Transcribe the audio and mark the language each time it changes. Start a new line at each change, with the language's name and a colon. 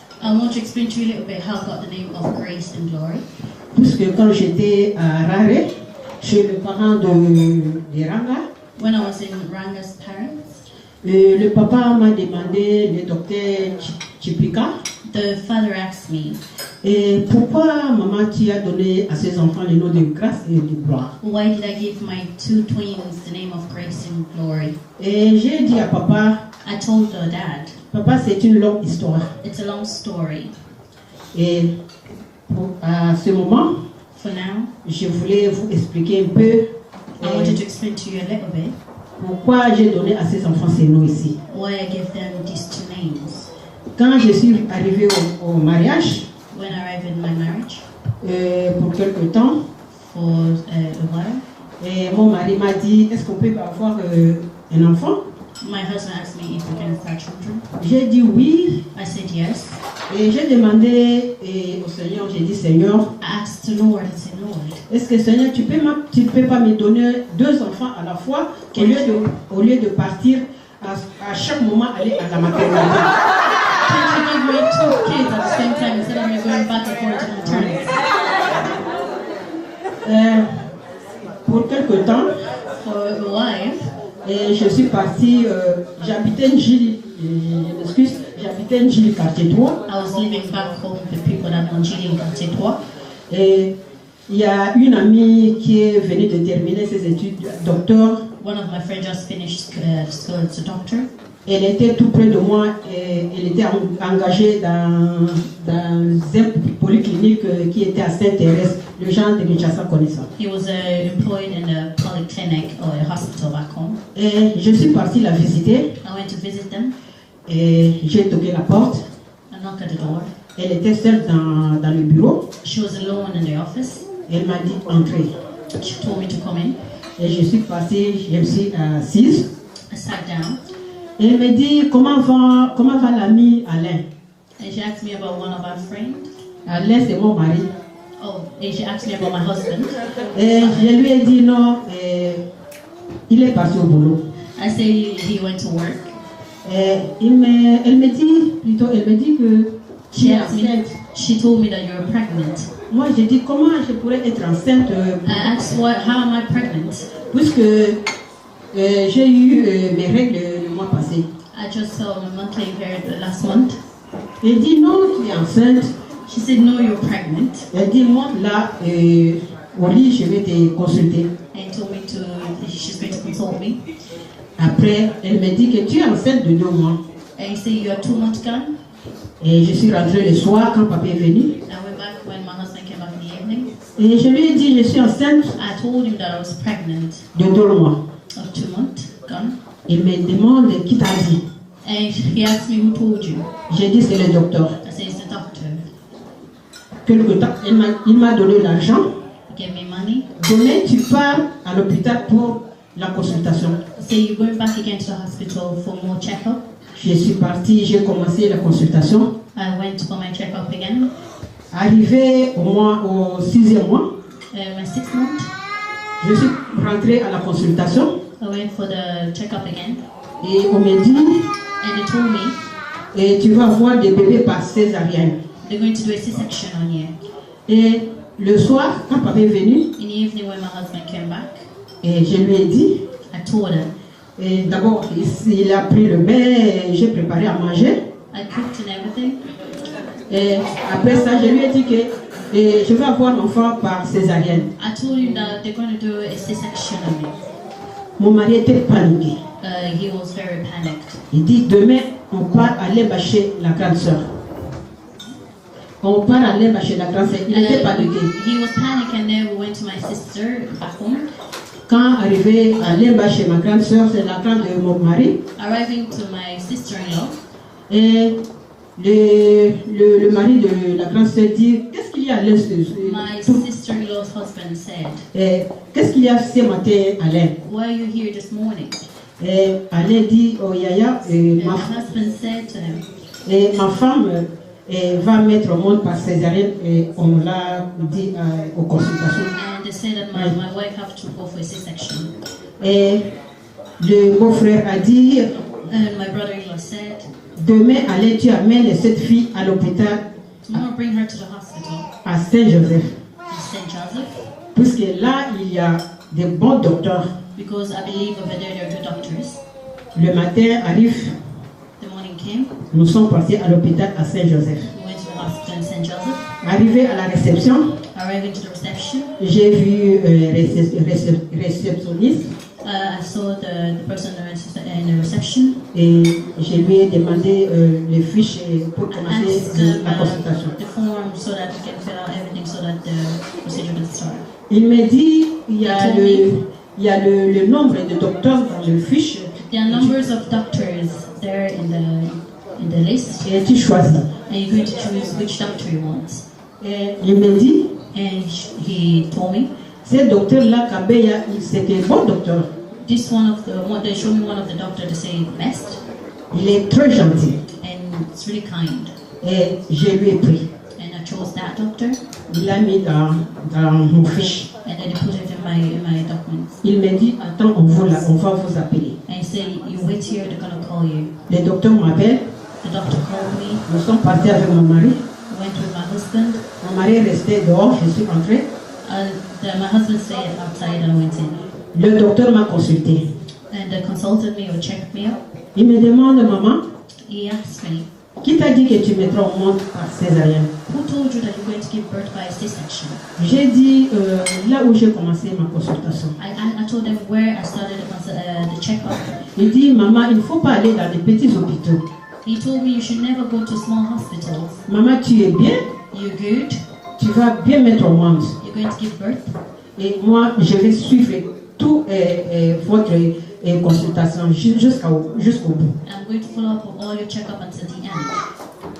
English: I want to explain to you a little bit how I got the name of Grace and Glory.
French: Puisque quand j'étais à Rare, chez le parent de Ranga,
English: When I was in Ranga's parents,
French: le papa m'a demandé, le docteur Chipika,
English: the father asked me,
French: et pourquoi maman tu as donné à ses enfants le nom de grâce et de gloire.
English: why did I give my two twins the name of Grace and Glory?
French: Et j'ai dit à papa,
English: I told the dad,
French: papa c'est une longue histoire.
English: it's a long story.
French: Et à ce moment,
English: For now,
French: je voulais vous expliquer un peu
English: I wanted to explain to you a little bit
French: pourquoi j'ai donné à ces enfants ces noms ici.
English: why I give them these two names.
French: Quand je suis arrivée au mariage,
English: When I arrived in my marriage,
French: pour quelque temps,
English: for a while,
French: et mon mari m'a dit, est-ce qu'on peut avoir un enfant?
English: my husband asked me if we can have children.
French: J'ai dit oui.
English: I said yes.
French: Et j'ai demandé au Seigneur, j'ai dit Seigneur,
English: I asked the Lord, I said, Lord,
French: est-ce que Seigneur, tu peux pas me donner deux enfants à la fois au lieu de partir à chaque moment aller à la maternité?
English: can you give me two kids at the same time instead of me going back and forth to maternity?
French: Pour quelque temps,
English: For a while,
French: et je suis partie, j'habitais Njili, j'habitais Njili quartier 3.
English: I was living back home with the people that on Chile in Quartier 3.
French: Et il y a une amie qui est venue de terminer ses études docteur.
English: One of my friends just finished school as a doctor.
French: Elle était tout près de moi et elle était engagée dans un polyclinique qui était à Sainte-Thérèse. Le gens de Kinshasa connaissent ça.
English: He was employed in a polyclinic or a hospital back home.
French: Et je suis partie la visiter
English: I went to visit them.
French: et j'ai toqué la porte.
English: I knocked at the door.
French: Elle était seule dans le bureau.
English: She was alone in the office.
French: Elle m'a dit entrez.
English: She told me to come in.
French: Et je suis passée, je me suis assise.
English: I sat down.
French: Et elle me dit comment va l'ami Alain.
English: And she asked me about one of our friends.
French: Alain c'est mon mari.
English: Oh, and she asked me about my husband.
French: Et je lui ai dit non, il est parti au boulot.
English: I say he went to work.
French: Elle me dit que
English: She
French: tu es
English: asked me.
French: enceinte.
English: She told me that you're pregnant.
French: Moi j'ai dit comment je pourrais être enceinte
English: I asked, how am I pregnant?
French: puisque j'ai eu mes règles le mois passé.
English: I just saw my monthly period last month.
French: Elle dit non, tu es enceinte.
English: She said, no, you're pregnant.
French: Elle dit monte là au lit, je vais te consulter.
English: And told me she's going to consult me.
French: Après, elle me dit que tu es enceinte de 2 mois.
English: And he said, you are 2 months gone.
French: Et je suis rentrée le soir quand papa est venu.
English: I went back when my husband came back in the evening.
French: Et je lui ai dit, je suis enceinte
English: I told him that I was pregnant
French: de 2 mois.
English: of 2 months gone.
French: Il me demande qui t'a dit.
English: And he asked me, who told you?
French: J'ai dit, c'est le docteur.
English: I said, it's the doctor.
French: Quelque temps, il m'a donné l'argent.
English: He gave me money.
French: Demain, tu pars à l'hôpital pour la consultation.
English: So you're going back again to the hospital for more checkup?
French: Je suis partie, j'ai commencé la consultation.
English: I went for my checkup again.
French: Arrivé au 6e mois,
English: My 6th month,
French: je suis rentrée à la consultation
English: I went for the checkup again.
French: et on m'a dit,
English: And they told me,
French: et tu vas avoir des bébés par césarienne.
English: they're going to do a C-section on you.
French: Et le soir, quand papa est venu,
English: In the evening when my husband came back,
French: et je lui ai dit,
English: I told him,
French: et d'abord il a pris le bain, et j'ai préparé à manger.
English: I cooked and everything.
French: Et après ça, je lui ai dit que je vais avoir l'enfant par césarienne.
English: I told him that they're going to do a C-section on me.
French: Mon mari était paniqué.
English: He was very panicked.
French: Il dit, demain, on part aller bâcher la grande sœur. On part aller bâcher la grande sœur. Il était paniqué.
English: He was panicked, and then we went to my sister back home.
French: Quand arrivé à Lemba chez ma grande sœur, c'est la grande de mon mari.
English: Arriving to my sister-in-law,
French: Et le mari de la grande sœur dit, qu'est-ce qu'il y a à l'est
English: my sister-in-law's husband said,
French: qu'est-ce qu'il y a ce matin, Alain?
English: why are you here this morning?
French: Et Alain dit, oh Yaya,
English: And my husband said to him,
French: ma femme va mettre au monde par césarienne et on l'a dit aux consultations.
English: and they said that my wife have to go for a C-section.
French: Et le beau-frère a dit,
English: And my brother-in-law said,
French: demain, Alain, tu amènes cette fille à l'hôpital
English: tomorrow bring her to the hospital
French: à Saint-Joseph.
English: in St. Joseph,
French: Puisque là, il y a des bons docteurs.
English: because I believe over there are good doctors.
French: Le matin arrive,
English: The morning came,
French: nous sommes partis à l'hôpital à Saint-Joseph.
English: we went to the hospital in St. Joseph.
French: Arrivé à la réception,
English: Arriving to the reception,
French: j'ai vu réceptionniste
English: I saw the person in the reception.
French: et je lui ai demandé les fiches pour
English: I
French: commencer
English: asked them
French: la consultation.
English: the form so that we can fill out everything so that the procedure can start.
French: Il m'a dit, il y a le nombre de docteurs dans le fiche
English: There are numbers of doctors there in the list,
French: et tu choisis.
English: and you're going to choose which doctor you want.
French: Et il m'a dit,
English: And he told me,
French: ce docteur-là, Kabeya, c'était un bon docteur.
English: this they showed me one of the doctors to say best,
French: Il est très gentil.
English: and it's really kind.
French: Et je lui ai pris.
English: And I chose that doctor,
French: Il l'a mis dans mon fiche.
English: and then they put it in my documents.
French: Il m'a dit, attends, on va vous appeler.
English: And he said, you wait here, they're gonna call you.
French: Le docteur m'appelle.
English: The doctor called me,
French: Nous sommes partis avec mon mari.
English: went with my husband.
French: Mon mari est resté dehors, je suis entrée.
English: My husband stayed outside and I went in.
French: Le docteur m'a consulté.
English: And they consulted me or checked me out.
French: Il me demande, maman,
English: He asked me,
French: qui t'a dit que tu mettras au monde par césarienne?
English: who told you that you're going to give birth by a C-section?
French: J'ai dit, là où j'ai commencé ma consultation.
English: I told them where I started the checkup.
French: Il dit, maman, il ne faut pas aller dans des petits hôpitaux.
English: He told me you should never go to small hospitals.
French: Maman, tu es bien,
English: You're good.
French: tu vas bien mettre au monde.
English: You're going to give birth.
French: Et moi, je vais suivre tout votre consultation jusqu'au bout.
English: I'm going to follow up with all your checkup until the end.